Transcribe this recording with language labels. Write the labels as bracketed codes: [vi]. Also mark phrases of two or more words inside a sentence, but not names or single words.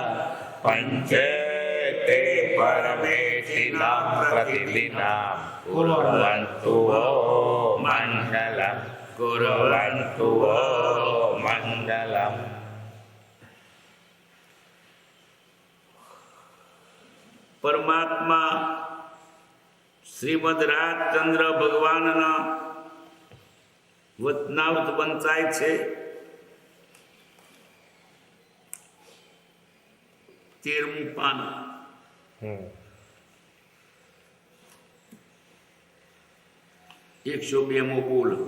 [sa] पंचेते परमेशिनां प्रतिदिनां कुर्वन्तु वो मङ्गलम् कुर्वन्तु वो मङ्गलम्। [gu] परमात्मा श्रीमद રાજચંદ્ર ભગવાનના વચનાવૃત વંચાય છે। 13મું પાન। એકસો 2મો બોલ।